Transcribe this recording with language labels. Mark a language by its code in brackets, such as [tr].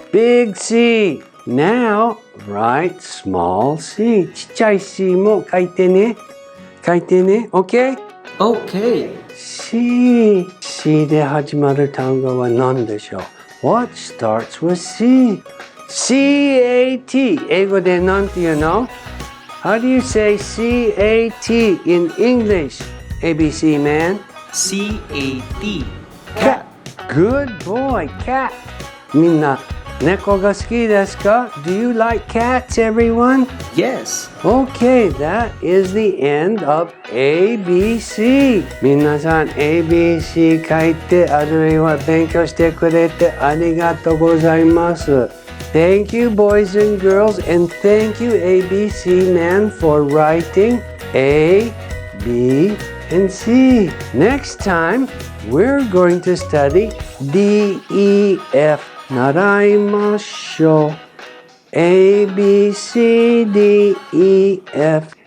[en] Big C. Now, write small C. [ja] ちっちゃい C も書いてね。書いてね。OK? [en] Okay. [ja] C で始まる単語は何でしょう？ [en] What starts with C? [ja] C-A-T 英語で何て言うの？ [en] How do you say C-A-T in English? ABC man? C-A-T. Cat. Good boy, cat. [ja] みんな猫が好きですか？ [en] Do you like cats, everyone? Yes. Okay, that is the end of ABC. [ja] 皆さん ABC 書いてあるいは勉強してくれてありがとうございます。 [en] Thank you, boys and girls, and thank you, ABC man, for writing A, B, and C. Next time, we're going to study D, E, F. [ja] 習いましょう。A, B, C, D, E, F.